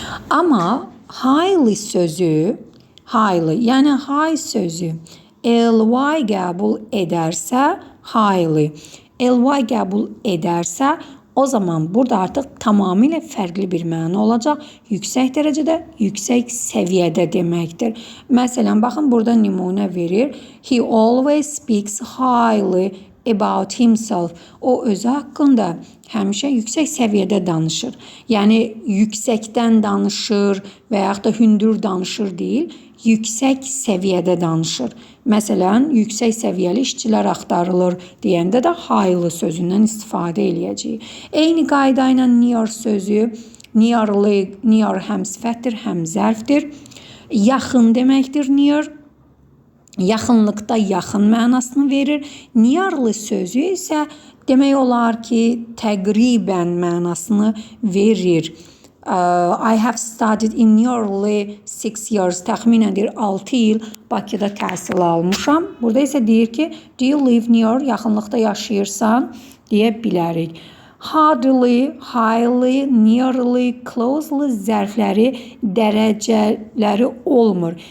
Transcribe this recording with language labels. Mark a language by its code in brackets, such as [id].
[az] Amma highly sözü, highly, yəni high sözü ly qəbul edərsə, highly, ly qəbul edərsə, o zaman burada artıq tamamilə fərqli bir məna olacaq. Yüksək dərəcədə, yüksək səviyyədə deməkdir. Məsələn, baxın burada nümunə verir. [en] He always speaks highly about himself. [az] O özü haqqında həmişə yüksək səviyyədə danışır. Yəni yüksəkdən danışır və yaxud da hündür danışır deyil, yüksək səviyyədə danışır. Məsələn, yüksək səviyyəli işçilər axtarılır deyəndə də highly sözündən istifadə eləyəcəyik. Eyni qayda ilə near sözü, nearly, near həm sifətdir, həm zərfdir. Yaxın deməkdir near. Yaxınlıqda yaxın mənasını verir. Nearly sözü isə demək olar ki, təqribən mənasını verir. [en] I have studied in nearly 6 years. [az] Təxminən 6 il Bakıda təhsil almışam. Burada isə deyir ki, do you live near? Yaxınlıqda yaşayırsan deyə bilərik. Hardly, highly, nearly, closely zərfləri dərəcələri olmur.